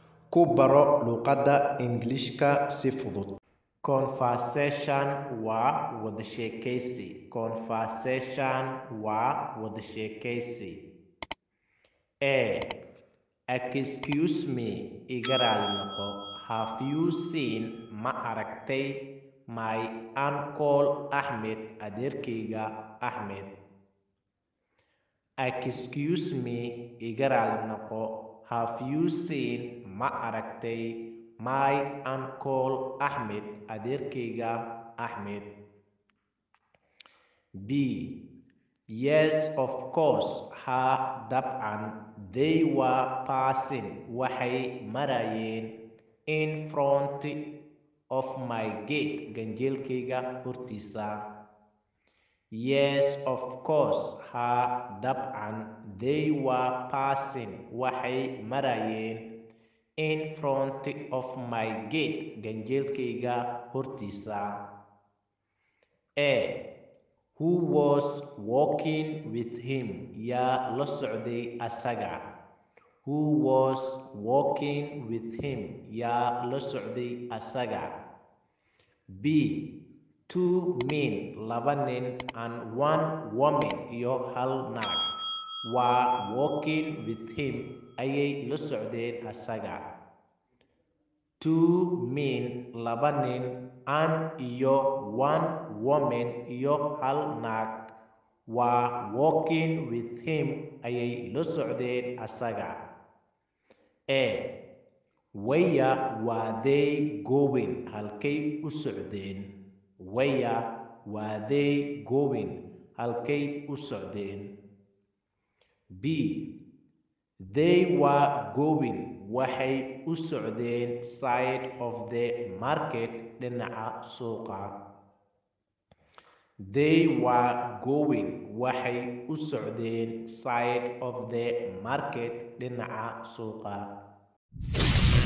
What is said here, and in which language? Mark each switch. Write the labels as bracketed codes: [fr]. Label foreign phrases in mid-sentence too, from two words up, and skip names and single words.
[so] Ku baro luqadda Ingiriiska si fudud. Conversation waa wada sheekaysi. Conversation waa wada sheekaysi. [en] Excuse me, [so] iga raali noqo. [en] Have you seen, [so] ma aragtay, [en] my uncle Ahmed, adeerkayga Ahmed? Excuse me, [so] iga raali noqo. [en] Have you seen, [so] ma aragtay, [en] my uncle Ahmed, adeerkayga Ahmed? Yes, of course, [so] ha, dabcan. [en] They were passing, [so] waxay marayeen, [en] in front of my gate, [so] ganjeelkayga hortiisa. [en] Yes, of course, [so] ha, dabcan. [en] They were passing, [so] waxay marayeen, [en] in front of my gate, ganjeelkayga hortiisa. Who was walking with him? [so] Yaa la socday asaga. [en] Who was walking with him? [so] Yaa la socday asaga. [en] Two men, [so] laba nin, [en] and one woman, [so] iyo hal naag, [en] were walking with him, [so] ayay la socdeen asaga. [en] Two men, [so] laba nin, and iyo [en] one woman, [so] iyo hal naag, [en] were walking with him, [so] ayay la socdeen asaga. [en] Where were they going? [so] Halkay u socdeen? [en] Where were they going? [so] Halkay u socdeen? [en] They were going, [so] waxay u socdeen, [en] side of the market, [so] dhinaca suuqa. [en] They were going, [so] waxay u socdeen, [en] side of the market, [so] dhinaca suuqa.